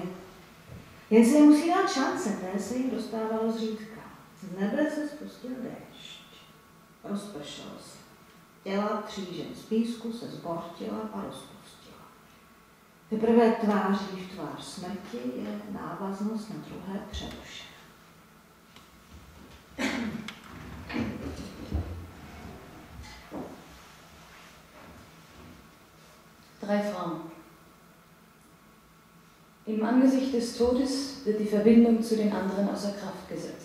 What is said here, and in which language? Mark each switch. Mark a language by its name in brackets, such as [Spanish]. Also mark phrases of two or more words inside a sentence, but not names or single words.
[Czech] Jen se jim musí dát šance, té se jim dostávalo zřídka. Z nebe se spustil déšť. rozpršel se. Těla 3 žen z písku se zbortila a rozpustila. Teprve tváří v tvář smrti je návaznost na druhé přerušené. [German] Drei Frauen. Im Angesicht des Todes wird die Verbindung zu den anderen außer Kraft gesetzt.